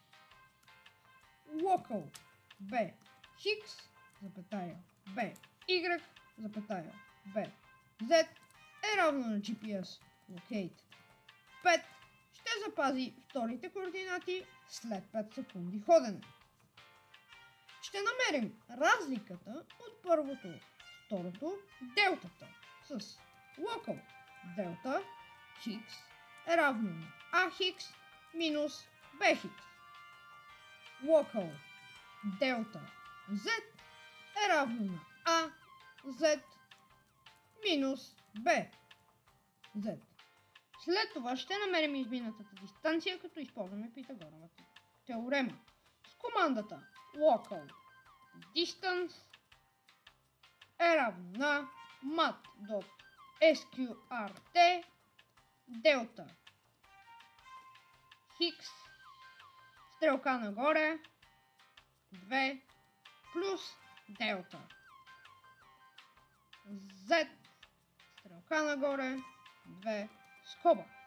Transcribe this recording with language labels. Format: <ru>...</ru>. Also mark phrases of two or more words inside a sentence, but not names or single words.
<en>Local b x</en> <bg>запетая b y запетая b z е равно на</bg> <en>GPS locate</en> <bg>5 ще запази вторите координати след 5 секунди ходене. Ще намерим разликата от първото и второто, делтата, с</bg> <en>local delta x</en> <bg>е равно на ax минус bx.</bg> <en>Local delta z</en> <bg>е равно на a z минус b z. След това ще намерим изминатата дистанция, като използваме Питагоровата теорема с командата</bg> <en>local distance</en> <bg>е равно на</bg> <en>mat.sqrt delta x</en> <bg>стрелка нагоре 2 плюс делта z стрелка нагоре 2 скоба.</bg>